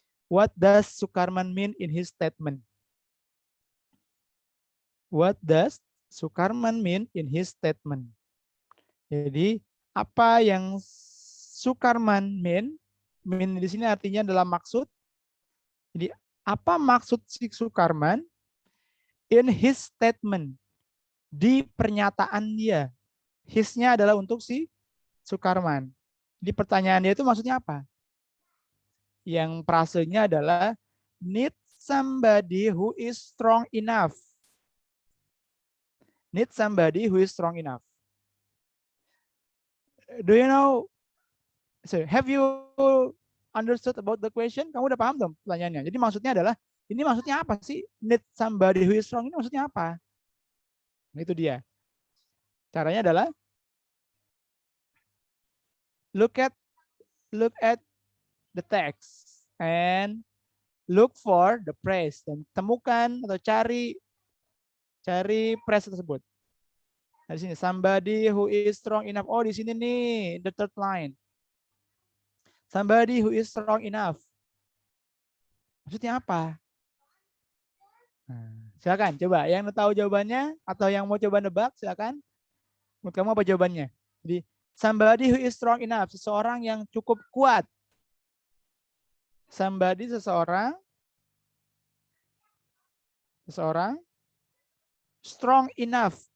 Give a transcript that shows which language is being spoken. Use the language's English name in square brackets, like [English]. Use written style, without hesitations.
[English] What does Sukarman mean in his statement? What does Sukarman mean in his statement? [Indonesian] Jadi apa yang Sukarman mean? Mean di sini artinya adalah maksud. Jadi apa maksud si Sukarman [English] in his statement? [Indonesian] Di pernyataan dia. His-nya adalah untuk si Sukarman. Di pertanyaan dia itu maksudnya apa? Yang frasenya adalah [English] need somebody who is strong enough. Need somebody who is strong enough. Do you know? So, have you understood about the question? [Indonesian] Kamu udah paham dong pertanyaannya? Jadi maksudnya adalah, ini maksudnya apa sih? [English] Need somebody who is strong [Indonesian] ini maksudnya apa? Nah, itu dia. Caranya adalah [English] look at the text and look for the phrase, [Indonesian] dan temukan atau cari phrase tersebut. Nah, di sini [English] somebody who is strong enough. Oh, [Indonesian] di sini nih [English] the third line. Somebody who is strong enough. [Indonesian] Maksudnya apa? Nah, silakan coba yang tahu jawabannya atau yang mau coba nebak silakan. Menurut kamu apa jawabannya? Jadi [English] somebody who is strong enough, [Indonesian] seseorang yang cukup kuat. [English] Somebody seseorang strong enough.